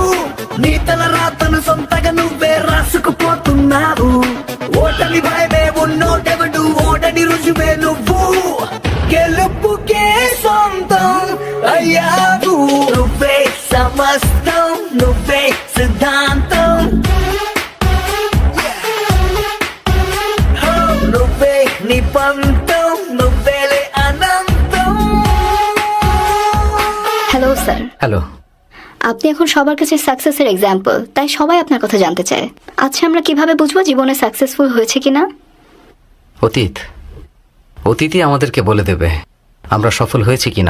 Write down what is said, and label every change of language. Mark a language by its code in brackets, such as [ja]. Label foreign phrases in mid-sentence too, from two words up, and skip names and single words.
[te] నీ తల రాతను సొంతగా నువ్వే రాసుకుపోతున్నావు ఓటమి భయమే ఉన్నోటెవడు ఓటని రుజువే నువ్వు గెలుపుకే సొంతం అయ్యావు నువ్వే సమస్తం నువ్వే సిద్ధాంతం నువ్వే నిపంతం నువ్వేలే అనంతం [bn] হ্যালো স্যার, হ্যালো। আপনি এখন সবার কাছে [en] successer example, [bn] তাই সবাই আপনার কথা জানতে চায়। আচ্ছা, আমরা কিভাবে বুঝবো জীবনে সাকসেসফুল হয়েছে কিনা? অতীতই আমাদেরকে বলে দেবে আমরা সফল হয়েছি কিনা।